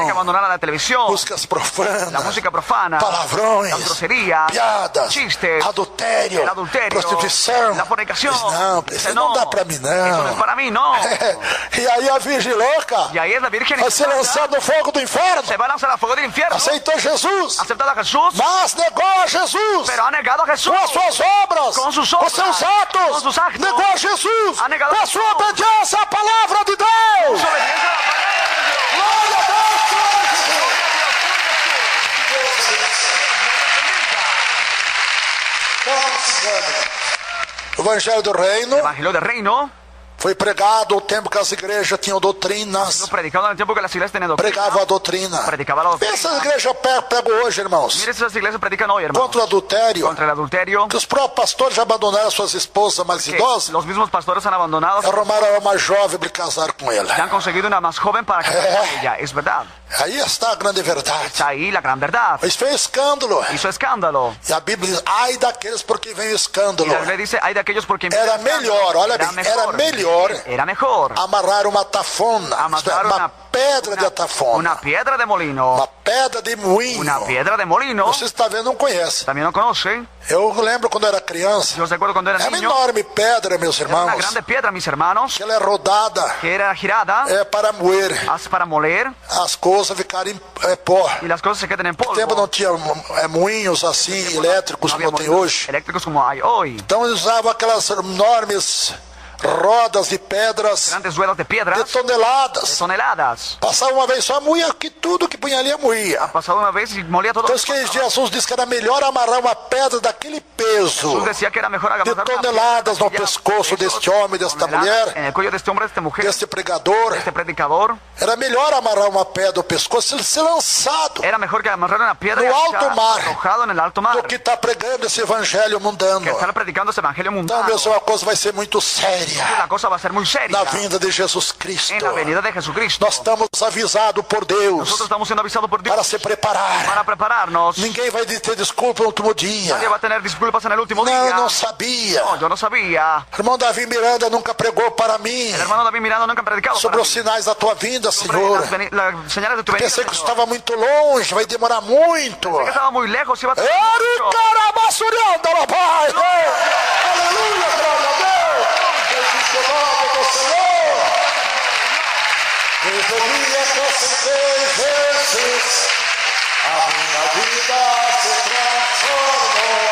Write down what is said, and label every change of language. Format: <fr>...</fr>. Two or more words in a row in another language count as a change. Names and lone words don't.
<es>que abandonar a la televisión,</es> <pt>músicas</pt> <es>la profanas, música profana,</es> <pt>palavrões,</pt> <es>las groserías,</es> <pt>piadas,</pt> <es>chistes,</es> <pt>adultério,</pt> <es>el adulterio,</es> <pt>prostituição.</pt> <es>la fornicación.</es> <pt>Diz, não, isso não dá pra mim,</pt> <es>Eso no</es> <pt>não.</pt> <es>es para mí, no.</es> <pt>E aí a virgem louca</pt> <es>Y ahí es la Virgen</es> <pt>vai ser lançada no fogo do inferno.</pt> <es>se va a lanzar al fuego del infierno.</es> <pt>Aceitou Jesus,</pt> <es>Aceptado a Jesús,</es> <pt>mas negou a Jesus.</pt> <es>pero ha negado a Jesús.</es> <pt>Com as suas obras,</pt> <es>Com sus com obras,</es> <pt>seus atos,</pt> <es>com sus actos,</es> <pt>negou a Jesus,</pt> <es>ha negado</es> <pt>com a a sua</pt> <es>Jesus.</es> <pt>obediência à palavra de Deus.</pt> <es>Su obediencia a la palabra de Dios.</es> <pt>Glória a Deus, glória a Jesus. Não se engane. O Evangelho do Reino</pt> <es>El Evangelio del Reino</es> <pt>foi pregado no tempo que as igrejas tinham</pt> <es>fue</es> <pt>doutrinas,</pt> <es>predicado en el tiempo que las iglesias tenían doctrina.</es> <pt>pregavam a doutrina.</pt> <es>Predicaba la</es> <pt>Vê</pt> <es>doctrina.</es> <pt>essas igrejas pregam hoje, irmãos,</pt> <es>Mire, esas iglesias predican hoy, hermano.</es> <pt>contra o adultério,</pt> <es>Contra el adulterio.</es> <pt>que os próprios pastores já abandonaram suas esposas mais</pt> <es>Que</es> <pt>idosas,</pt> <es>los mismos pastores han abandonado.</es> <pt>arrumaram uma jovem para casar com ela.</pt> <es>Ya han conseguido una más joven para casarse con ella. Es verdad.</es> <pt>Aí está a grande verdade.</pt> <es>Está ahí la gran verdad.</es> <pt>Isso foi escândalo.</pt> <es>Hizo escándalo.</es> <pt>E a Bíblia diz, ai daqueles por quem vem o</pt> <es>Y</es> <pt>escândalo.</pt> <es>la Biblia dice, hay de aquellos por quien...</es> <pt>Era melhor, olha bem, era melhor</pt> <es>Era mejor.</es> <pt>amarrar uma tafona, isto é,</pt> <es>Amarrar</es> <pt>uma pedra de atafona,</pt> <es>Una piedra de molino.</es> <pt>uma pedra de moinho.</pt> <es>Una piedra de molino.</es> <pt>Você está vendo, não conhece.</pt> <es>También lo conocen.</es> <pt>Eu lembro quando era criança,</pt> <es>Yo recuerdo cuando era</es> <pt>é uma</pt> <es>niño.</es> <pt>enorme pedra, meus</pt> <es>Era una</es> <pt>irmãos,</pt> <es>grande piedra, mis hermanos,</es> <pt>que ela é rodada,</pt> <es>que era girada</es> <pt>para moer,</pt> <es>para moler</es> <pt>as coisas ficarem pó.</pt> <es>y las cosas se queden en</es> <pt>No tempo não</pt> <es>polvo.</es> <pt>tinha moinhos assim, elétricos,</pt> <es>No había</es> <pt>como tem</pt> <es>molinos</es> <pt>hoje.</pt> <es>eléctricos como hay hoy.</es> <pt>Então eles usavam aquelas enormes rodas de pedras</pt> <es>Grandes ruedas de de piedras,</es> <pt>toneladas.</pt> <es>toneladas.</es> <pt>Passava uma vez só, moía que tudo que punha ali moía.</pt> <es>Pasado una vez y molía todo.</es> <pt>Então isso que Jesus disse que era melhor amarrar uma pedra daquele peso</pt> <es>Jesús decía que era mejor</es> <pt>de</pt> <es>agarrar una</es> <pt>toneladas no</pt> <es>piedra</es> <pt>pescoço deste homem, desta mulher,</pt> <es>en el cuello de este hombre, de esta mujer,</es> <pt>deste pregador.</pt> <es>de este predicador.</es> <pt>Era melhor amarrar uma pedra no pescoço e ser lançado</pt> <es>Era mejor que amarrar una piedra</es> <pt>No</pt> <es>y</es> <pt>alto</pt> <es>echar</es> <pt>mar.</pt> <es>arrojado en el alto mar</es> <pt>do que estar pregando esse evangelho mundano.</pt> <es>que estar predicando ese evangelio</es> <pt>Então,</pt> <es>mundano.</es> <pt>meus, uma coisa vai ser muito séria</pt> <es>La cosa va a ser muy seria</es> <pt>na vinda de Jesus Cristo.</pt> <es>en la venida de Jesucristo.</es> <pt>Nós estamos avisados por Deus</pt> <es>Nosotros estamos siendo avisados por Dios</es> <pt>para se preparar.</pt> <es>para prepararnos.</es> <pt>Ninguém vai ter desculpa no último dia.</pt> <es>Nadie va a tener disculpas en el último</es> <pt>Não,</pt> <es>día.</es> <pt>não sabia.</pt> <es>No, yo no sabía.</es> <pt>Irmão Davi Miranda nunca pregou para mim</pt> <es>El hermano David Miranda nunca ha predicado</es> <pt>sobre</pt> <es>para</es> <pt>os</pt> <es>mí.</es> <pt>sinais da tua vinda,</pt> <es>Sobre</es> <pt>Senhor.</pt> <es>las señales de tu venida.</es> <pt>Pensei que isso</pt> <es>Señor.</es> <pt>estava muito longe, vai demorar muito.</pt> <es>Pensé que estaba muy lejos, iba a ser mucho. Ericarabasurianda, papai!</es> <pt>Aleluia, glória a Deus! Bendito o nome do Senhor! Desde o dia que aceitei Jesus, a minha vida se transformou.</pt>